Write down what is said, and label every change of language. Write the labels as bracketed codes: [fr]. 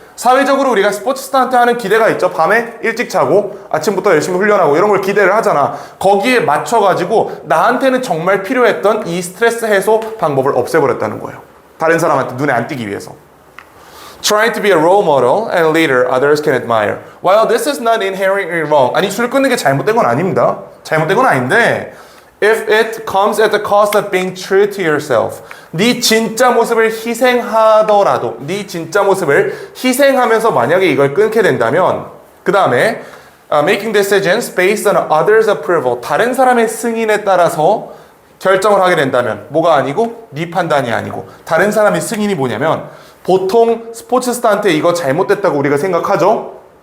[ko] 사회적으로 우리가 스포츠 스타한테 하는 기대가 있죠. 밤에 일찍 자고 아침부터 열심히 훈련하고 이런 걸 기대를 하잖아. 거기에 맞춰가지고 나한테는 정말 필요했던 이 스트레스 해소 방법을 없애버렸다는 거예요. 다른 사람한테 눈에 안 띄기 위해서. [en] Trying to be a role model and leader others can admire. While this is not inherently wrong. [ko] 아니, 술 끊는 게 잘못된 건 아닙니다. 잘못된 건 아닌데 [en] if it comes at the cost of being true to yourself. [ko] 네 진짜 모습을 희생하더라도, 네 진짜 모습을 희생하면서 만약에 이걸 끊게 된다면, 그 다음에 [en] making decisions based on others' approval. [ko] 다른 사람의 승인에 따라서 결정을 하게 된다면, 뭐가 아니고? 네 판단이 아니고 다른 사람의 승인이 뭐냐면, 보통 스포츠 스타한테 이거 잘못됐다고 우리가 생각하죠?